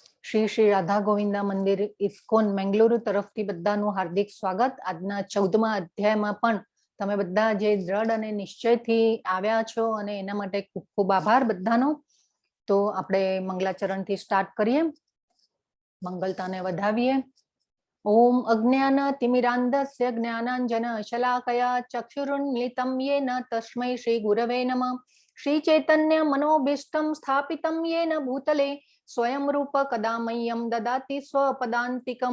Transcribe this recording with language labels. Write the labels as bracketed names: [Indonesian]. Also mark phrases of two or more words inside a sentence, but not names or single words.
[Sanskrit] શ્રી શ્રી રાધા ગોવિંદા મંદિર ઇસ્કોન મેંગલુરુ તરફથી બધાનું હાર્દિક સ્વાગત। આજના 14મા અધ્યાયમાં પણ તમે બધા જે દ્રઢ અને નિશ્ચયથી આવ્યા છો અને એના માટે ખૂબ ખૂબ આભાર બધાનો। [Gujarati] તો આપણે મંગલાચરણથી સ્ટાર્ટ કરીએ, મંગલતાને વધાવીએ। [Sanskrit] ओम अज्ञान तिमिरांधस्य ज्ञानांजन शलाकया चक्षुरुन्मिलितं येन तस्मै श्री गुरवे नमः। श्री चैतन्य मनोभीष्टं स्थापितं येन भूतले स्वयं रूप कदा मह्यं ददाति स्वपदान्तिकं।